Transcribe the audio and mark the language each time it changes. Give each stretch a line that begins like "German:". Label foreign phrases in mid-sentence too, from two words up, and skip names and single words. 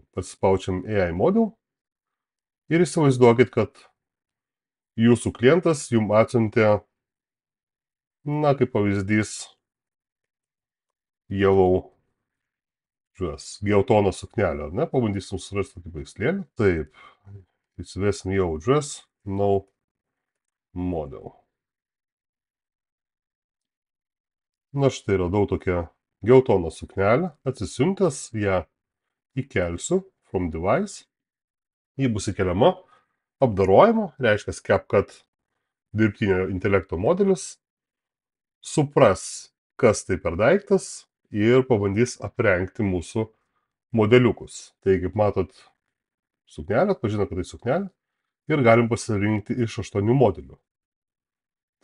Lithuanian: Pasispaučiam
English: AI model
Lithuanian: ir įsivaizduokit, kad jūsų klientas jums atsiuntė, kaip pavyzdys,
English: yellow dress,
Lithuanian: geltoną suknelę, ar ne? Pabandysim surasti tokį paveikslėlį. Taip, įsivesim
English: yellow dress, no model.
Lithuanian: Štai radau tokią geltoną suknelę, atsisiuntęs ją įkelsiu
English: from device,
Lithuanian: ji bus įkeliama, apdarojama, reiškia CapCut dirbtinio intelekto modelis, supras, kas tai per daiktas ir pabandys aprengti mūsų modeliukus. Tai kaip matot, suknelę, atpažino, kad tai suknelė ir galim pasirinkti iš 8 modelių.